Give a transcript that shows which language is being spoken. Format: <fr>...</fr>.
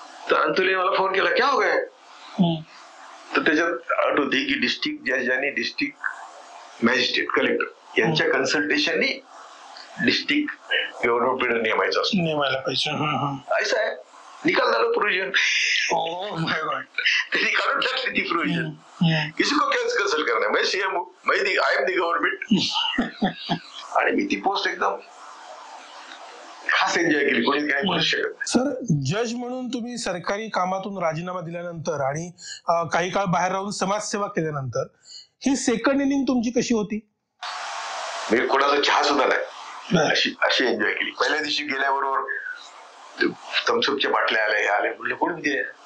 <mr>तर अंतुले मला फोन केला,</mr> <hi>क्या हो गया?</hi> <mr>तर त्याच्यात अट होती की डिस्ट्रिक्ट जज आणि डिस्ट्रिक्ट मॅजिस्ट्रेट कलेक्टर यांच्या कन्सल्टेशननी डिस्ट्रिक्ट गव्हर्नमेंट नेमायचं असतं, नेमायला पाहिजे. असं आहे. निकाल झालं प्रोविजन. त्यांनी काढून टाकली ती प्रोविजन.</mr> <hi>किसी को क्या कंसल्ट करना है, मैं सीएम हूं, मैं</hi> <en>I am the government.</en> <mr>आणि मी ती पोस्ट एकदम खास एन्जॉय केली, कोणी काही बोलू शकत नाही. सर, जज म्हणून तुम्ही सरकारी कामातून राजीनामा दिल्यानंतर आणि काही काळ बाहेर राहून समाजसेवा केल्यानंतर ही सेकंड इनिंग तुमची कशी होती? मी कोणाचा चहा सुद्धा नाही, अशी एन्जॉय केली. पहिल्या दिवशी गेल्याबरोबर थम्सअपच्या बाटल्या आल्या, आले म्हणलं कोणी दिल्या?</mr>